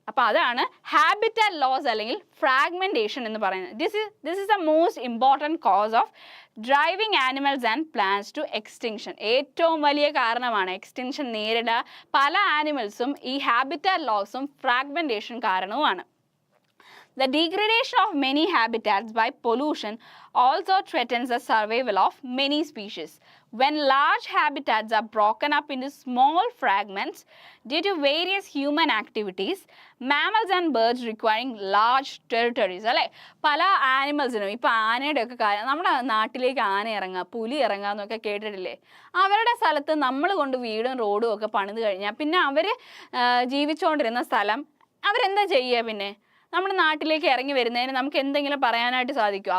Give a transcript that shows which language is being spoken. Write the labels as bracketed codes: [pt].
[ml] അപ്പോൾ അതാണ് habitat loss അല്ലെങ്കിൽ ഫ്രാഗ്മെൻറ്റേഷൻ എന്ന് പറയുന്നത്. [en] This is the most important cause of driving animals and plants to extinction. [ml] ഏറ്റവും വലിയ കാരണമാണ് എക്സ്റ്റിങ്ഷൻ നേരിടുക പല ആനിമൽസും ഈ habitat ലോസും fragmentation കാരണവുമാണ്. [en] The degradation of many habitats by pollution also threatens the survival of many species. When large habitats are broken up into small fragments due to various human activities, mammals and birds requiring large territories, [ml] അല്ലേ? പല ആനിമൽസിനും, ഇപ്പോൾ ആനയുടെ ഒക്കെ കാര്യം, നമ്മുടെ നാട്ടിലേക്ക് ആന ഇറങ്ങുക, പുലി ഇറങ്ങുക എന്നൊക്കെ കേട്ടിട്ടില്ലേ? അവരുടെ സ്ഥലത്ത് നമ്മൾ കൊണ്ട് വീടും റോഡും ഒക്കെ പണിത് കഴിഞ്ഞാൽ പിന്നെ അവർ ജീവിച്ചുകൊണ്ടിരുന്ന സ്ഥലം അവരെന്താ ചെയ്യുക? പിന്നെ നമ്മുടെ നാട്ടിലേക്ക് ഇറങ്ങി വരുന്നതിന് നമുക്ക് എന്തെങ്കിലും പറയാനായിട്ട് സാധിക്കുമോ?